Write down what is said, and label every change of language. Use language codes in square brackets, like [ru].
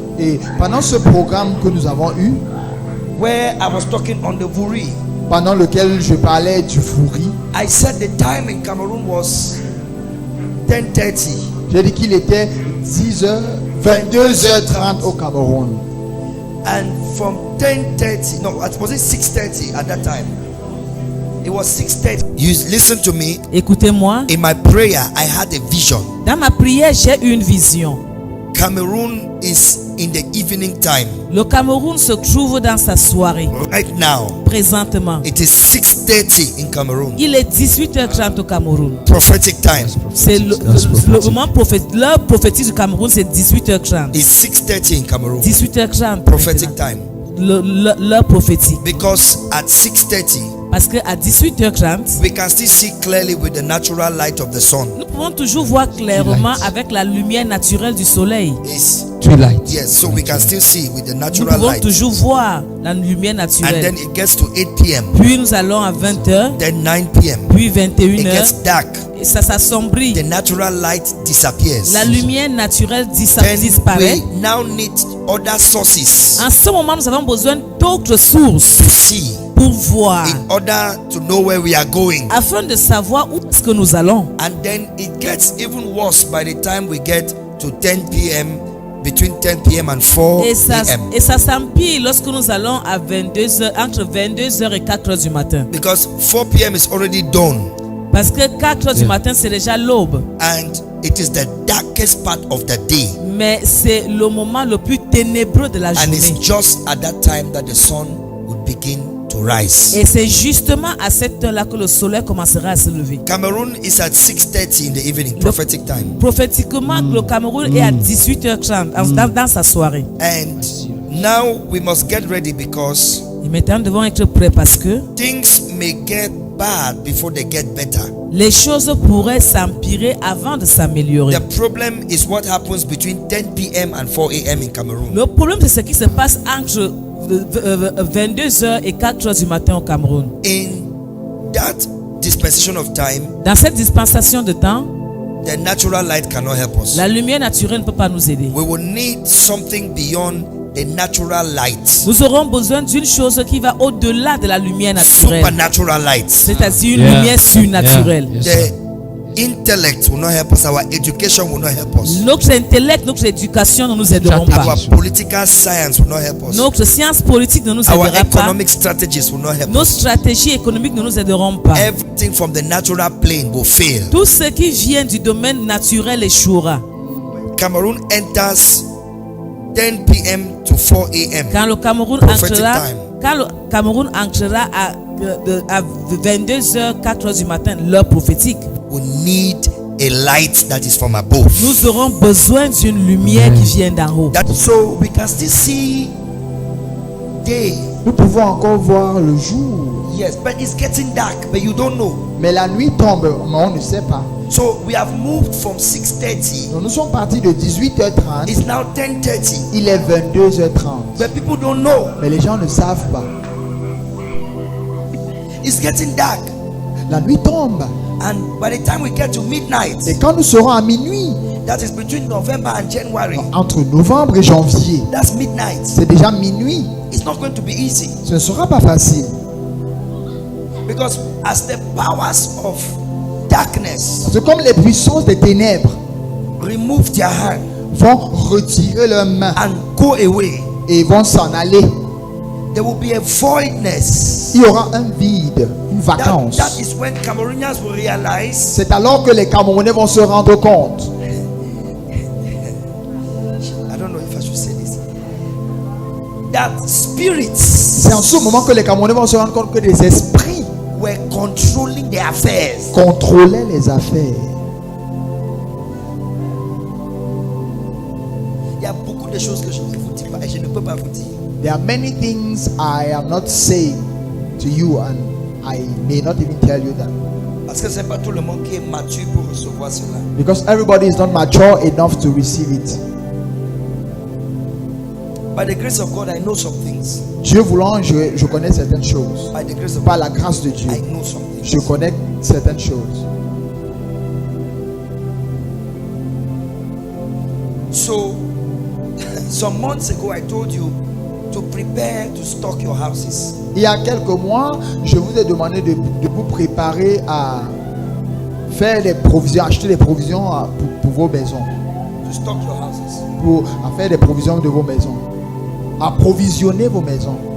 [fr] Et pendant ce programme que nous avons eu, [en] where I was talking on the Vuri, [fr] pendant lequel je parlais du Fouri, [en] I said the time in Cameroon was 10:30. [fr] j'ai dit qu'il était 10h, 22h30 au Cameroun. [en] And from 10:30, no, was it 6:30 at that time? It was 6:30. You listen to me. [fr] Écoutez-moi, [en] In my prayer, I had a vision. [fr] dans ma prière, j'ai eu une vision. [en] Cameroon is in the evening time. [fr] Le Cameroun se trouve dans sa soirée. [en] Right now, [fr] Présentement, [en] it is 6:30 in Cameroon. [fr] il est 18h30 au Cameroun. [en] Prophetic time. [fr] C'est le moment l'heure prophétique du Cameroun, c'est 18h30. [en] It's 6:30 in Cameroon. [fr] 18h30. [en] Prophetic time. [fr] L'heure prophétique. [en] Because at 6:30, [fr] Parce qu'à 18h30, [en] we can still see clearly with the natural light of the sun. [fr] nous pouvons toujours voir clairement avec la lumière naturelle du soleil. [en] It's, Twilight. yes, so we can still see with the [fr] Nous [en] natural [fr] pouvons [en] light. [fr] toujours voir la lumière [en] And [fr] naturelle. [en] then it gets to 8 p.m. [fr] Puis nous allons à 20h, [en] Then 9 p.m. [fr] puis [en] It [fr] 21h, [en] gets dark. [fr] et ça s'assombrit. [en] The natural light disappears. [fr] La lumière naturelle [en] Then [fr] disparaît. [en] we now need other sources [fr] En ce moment, nous avons besoin d'autres sources [en] to see [fr] pour voir, [en] in order to know where we are going. [fr] afin de savoir où est-ce que nous allons. [en] And then it gets even worse by the time we get to 10 p.m. between 10 p.m. and 4 p.m. [fr] Et ça s'empire lorsque nous allons à 22h, entre 22h et 4h du matin. [en] Because 4 p.m. is already dawn. [fr] Parce que 4h du matin, c'est déjà l'aube. [en] And it is the darkest part of the day. [fr] Mais c'est le moment le plus ténébreux de la [en] And it's [fr] journée. [en] just at that time that the sun would begin to rise. [fr] Et c'est justement à cette heure-là que le soleil commencera à se lever. [en] Cameroon is at 6:30 in the evening, prophetic time. [fr] Prophétiquement, le Cameroun est à 18h30 dans sa soirée. [en] And now we must get ready because [fr] Et maintenant, nous devons être prêts parce que [en] things may get bad before they get better. [fr] les choses pourraient s'empirer avant de s'améliorer. [en] The problem is what happens between 10 p.m. and 4 a.m. in Cameroon. [fr] Le problème, c'est ce qui se passe entre 22h et 4h du matin au Cameroun. [en] In that dispensation of time, [fr] Dans cette dispensation de temps, [en] the natural light cannot help us. [fr] la lumière naturelle ne peut pas nous aider. [en] We will need something beyond the natural light. [fr] Nous aurons besoin d'une chose qui va au-delà de la lumière naturelle, [en] Supernatural light. [fr] c'est-à-dire une lumière surnaturelle. [en] Yes, The intellect will not help us. Our education will not help us. [fr] Notre intellect, notre éducation ne nous aideront pas. [en] Our political science will not help us. [fr] Notre science politique ne nous [en] Our [fr] aidera pas. [en] economic strategies will not help [fr] Nos [en] us. [fr] stratégies économiques ne nous aideront pas. [en] Everything from the natural plane will fail. [fr] Tout ce qui vient du domaine naturel échouera. [en] Cameroon enters 10 p.m. to 4 a.m. [fr] Quand le Cameroun [en] Prophetic [fr] entrera, [en] time. [fr] quand le Cameroun entrera à 22h, 4h du matin, l'heure prophétique, [en] We need a light that is from above. [fr] nous aurons besoin d'une lumière qui vient d'en haut. [en] So we can still see day. [fr] Nous pouvons encore voir le jour. [en] Yes, but it's getting dark, but you don't know. [fr] Mais la nuit tombe, mais on ne sait pas. [en] So we have moved from 6:30. [fr] Donc nous sommes partis de 18h30. [en] It's now 10:30. [fr] Il est 22h30. [en] But people don't know. [fr] Mais les gens ne savent pas. [en] It's getting dark. [fr] La nuit tombe. [en] And by the time we get to midnight, [fr] Et quand nous serons à minuit, [en] that is between November and January, [fr] entre novembre et janvier, [en] that's midnight. [fr] c'est déjà minuit. [en] It's not going to be easy. [fr] Ce ne sera pas facile. [en] Because as the powers of darkness [fr] C'est comme les puissances des ténèbres [en] remove their hand [fr] vont retirer leurs mains [en] and go away, [fr] et vont s'en aller. [en] there will be a voidness. [fr] Il y aura un vide, une vacance. [en] That is when Cameroonians will realize [fr] C'est alors que les Camerounais vont se rendre compte. [en] I don't know if I should say this. That spirits [fr] C'est en ce moment que les Camerounais vont se rendre compte que des esprits [en] were controlling their affairs. [fr] contrôlaient les affaires. Il y a beaucoup de choses que je ne vous dis pas et je ne peux pas vous dire. [en] There are many things I am not saying to you and I may not even tell you that. [fr] Parce que c'est pas tout le monde qui est mature pour recevoir cela. [en] Because everybody is not mature enough to receive it. By the grace of God, I know some things. [fr] Dieu voulant, je connais certaines choses. [en] By the grace of [fr] Par [en] God, [fr] la grâce de Dieu, [en] I know some things. [fr] je connais certaines choses. [en] So, some months ago, I told you to prepare to stock your houses. [fr] Il y a quelques mois, je vous ai demandé de vous préparer à faire des provisions, acheter des provisions pour vos maisons. [en] To stock your houses. [fr] À faire des provisions de vos maisons. Approvisionner vos maisons.